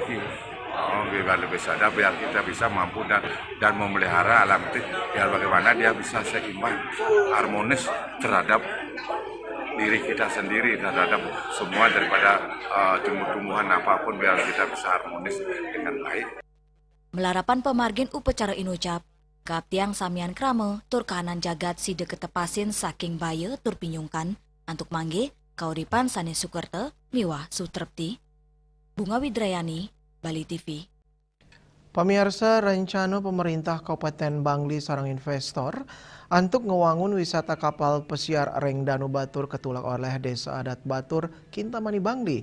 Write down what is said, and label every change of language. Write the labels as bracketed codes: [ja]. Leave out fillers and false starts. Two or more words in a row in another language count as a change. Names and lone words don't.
[id] Biar lebih sadar, biar kita bisa mampu dan memelihara alam itu, biar bagaimana dia bisa seimbang, harmonis terhadap diri kita sendiri, terhadap semua daripada tumbuh-tumbuhan apapun, biar kita bisa harmonis dengan baik. [ban] Melarapan pemargin upacara inucap, kaptiang samian krame tur kahanan jagat sida ketepasin saking baya tur pinyungkan, antuk mangge kauripan sane Sukerte, miwah sutrepti. Bunga Widrayani, Bali TV. Pamirsa, rencana pemerintah Kabupaten Bangli sareng investor antuk ngewangun wisata kapal pesiar ring Danu Batur ketulak oleh Desa Adat Batur Kintamani Bangli.